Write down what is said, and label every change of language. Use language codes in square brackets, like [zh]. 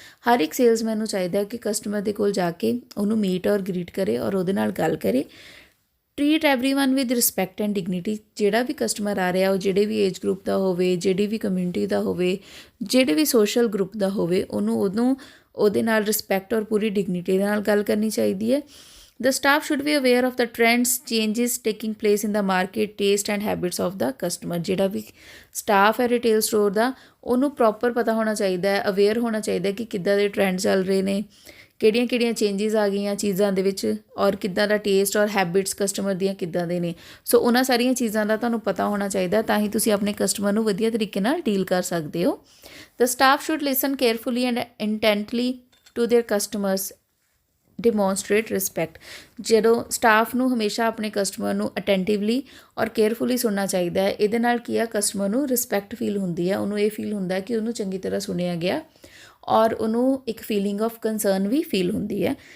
[pa] ਹਰ ਇੱਕ ਸੇਲਸਮੈਨ ਨੂੰ ਚਾਹੀਦਾ ਕਿ ਕਸਟਮਰ ਦੇ ਕੋਲ ਜਾ ਕੇ ਉਹਨੂੰ ਮੀਟ ਔਰ ਗ੍ਰੀਟ ਕਰੇ ਔਰ ਉਹਦੇ ਨਾਲ ਗੱਲ ਕਰੇ। [en] Treat everyone with respect and dignity. [pa] ਜਿਹੜਾ ਵੀ ਕਸਟਮਰ ਆ ਰਿਹਾ ਉਹ ਜਿਹੜੇ ਵੀ ਏਜ ਗਰੁੱਪ ਦਾ ਹੋਵੇ, ਜਿਹੜੀ ਵੀ ਕਮਿਊਨਿਟੀ ਦਾ ਹੋਵੇ, ਜਿਹੜੇ ਵੀ ਸੋਸ਼ਲ ਗਰੁੱਪ ਦਾ ਹੋਵੇ, ਉਹਨੂੰ ਉਹਦੇ ਨਾਲ ਰਿਸਪੈਕਟ ਔਰ ਪੂਰੀ ਡਿਗਨਿਟੀ ਦੇ ਨਾਲ ਗੱਲ ਕਰਨੀ ਚਾਹੀਦੀ ਹੈ। [en] The staff should be aware of the trends, changes taking place in the market, taste and habits of the customer। [pa] ਜਿਹੜਾ ਵੀ ਸਟਾਫ ਹੈ ਰਿਟੇਲ ਸਟੋਰ ਦਾ ਉਹਨੂੰ ਪ੍ਰੋਪਰ ਪਤਾ ਹੋਣਾ ਚਾਹੀਦਾ ਹੈ, ਅਵੇਅਰ ਹੋਣਾ ਚਾਹੀਦਾ ਕਿ ਕਿੱਦਾਂ ਦੇ ਟਰੈਂਡ ਚੱਲ ਰਹੇ ਨੇ, ਕਿਹੜੀਆਂ ਚੇਂਜਿਸ ਆ ਗਈਆਂ ਚੀਜ਼ਾਂ ਦੇ ਵਿੱਚ ਔਰ ਕਿੱਦਾਂ ਦਾ ਟੇਸਟ ਔਰ ਹੈਬਿਟਸ ਕਸਟਮਰ ਦੀਆਂ ਕਿੱਦਾਂ ਦੇ ਨੇ। ਸੋ ਉਹਨਾਂ ਸਾਰੀਆਂ ਚੀਜ਼ਾਂ ਦਾ ਤੁਹਾਨੂੰ ਪਤਾ ਹੋਣਾ ਚਾਹੀਦਾ, ਤਾਂ ਹੀ ਤੁਸੀਂ ਆਪਣੇ ਕਸਟਮਰ ਨੂੰ ਵਧੀਆ ਤਰੀਕੇ ਨਾਲ ਡੀਲ ਕਰ ਸਕਦੇ ਹੋ। [en] The staff should listen carefully and intently to their customers, demonstrate respect. [pa] ਜਦੋਂ ਸਟਾਫ ਨੂੰ ਹਮੇਸ਼ਾ ਆਪਣੇ ਕਸਟਮਰ ਨੂੰ ਅਟੈਂਟਿਵਲੀ ਔਰ ਕੇਅਰਫੁਲੀ ਸੁਣਨਾ ਚਾਹੀਦਾ ਹੈ। ਇਹਦੇ ਨਾਲ ਕੀ ਆ, ਕਸਟਮਰ ਨੂੰ ਰਿਸਪੈਕਟ ਫੀਲ ਹੁੰਦੀ ਹੈ, ਉਹਨੂੰ ਇਹ ਫੀਲ ਹੁੰਦਾ ਕਿ ਉਹਨੂੰ ਚੰਗੀ ਤਰ੍ਹਾਂ ਸੁਣਿਆ ਗਿਆ ਔਰ ਉਹਨੂੰ ਇੱਕ [en] feeling of concern [pa] we feel ਹੁੰਦੀ ਹੈ।